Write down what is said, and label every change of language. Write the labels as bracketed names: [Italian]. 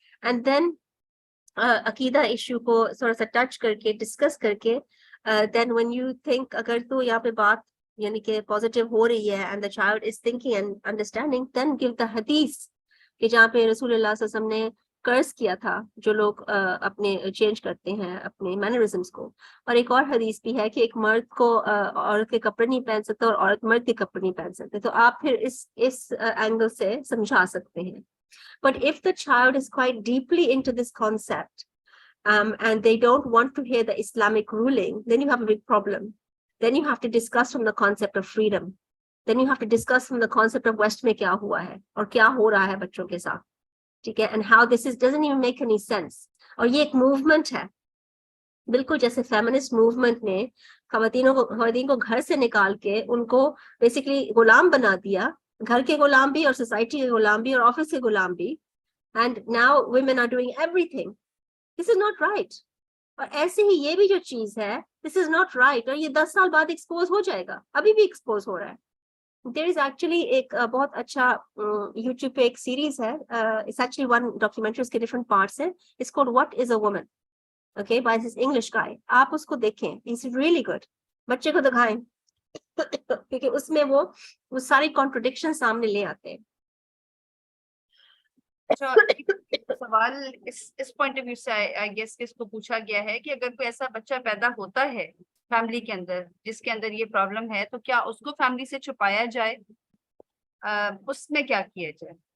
[Urdu] And then عقیدہ issue کو تھوڑا سا ٹچ کر کے ڈسکس کر کے [English] then when you think [Urdu] اگر تو یہاں پہ بات یعنی کہ پازیٹیو ہو رہی ہے [English] and the child is thinking and understanding, then give the [Urdu] حدیث کہ جہاں پہ رسول اللہ صلی اللہ علیہ وسلم نے قرض کیا تھا جو لوگ اپنے چینج کرتے ہیں اپنے مینرزمس کو. اور ایک اور حدیث بھی ہے کہ ایک مرد کو عورت کے کپڑے نہیں پہن سکتا اور عورت مرد کے کپڑے نہیں پہن سکتے. تو آپ پھر اس اینگل سے سمجھا سکتے ہیں. [English] But if the child is quite deeply into this concept, and they don't want to hear the Islamic ruling, then you have a big problem. Then you have to discuss from the concept of freedom. Then you have to discuss from the concept of West [Urdu] میں کیا ہوا ہے اور کیا ہو رہا ہے بچوں کے ساتھ, ٹھیک ہے, [English] and how this doesn't even make any sense. [Urdu] اور یہ ایک موومنٹ ہے, بالکل جیسے فیمنسٹ موومنٹ نے خواتین کو گھر سے نکال کے ان کو بیسکلی غلام بنا دیا, گھر کے غلام بھی اور سوسائٹی کے غلام بھی اور آفس کے غلام بھی, [English] and now women are doing everything. This is not right. [Urdu] اور ایسے ہی یہ بھی جو چیز ہے [English] this is not right, [Urdu] اور یہ 10 سال بعد ایکسپوز ہو جائے گا, ابھی بھی ایکسپوز ہو رہا ہے. [English] There is actually [Urdu] ایک بہت اچھا یوٹیوب پہ ایک سیریز ہے, [English] it's actually one documentary, اس کے different parts ہیں, it's called What is a Woman, okay, by this English guy. [Urdu] آپ اس کو دیکھیں, [English] it's really good. [Urdu] بچے کو دکھائیں کیونکہ اس میں وہ ساری کانٹروڈکشن سامنے لے آتے ہیں. سوال اس پوائنٹ آف ویو سے آئی گیس کہ اس کو پوچھا گیا ہے کہ اگر کوئی ایسا بچہ پیدا ہوتا ہے فیملی کے اندر جس کے اندر یہ پرابلم ہے, تو کیا اس کو فیملی سے چھپایا جائے, اس میں کیا کیا جائے؟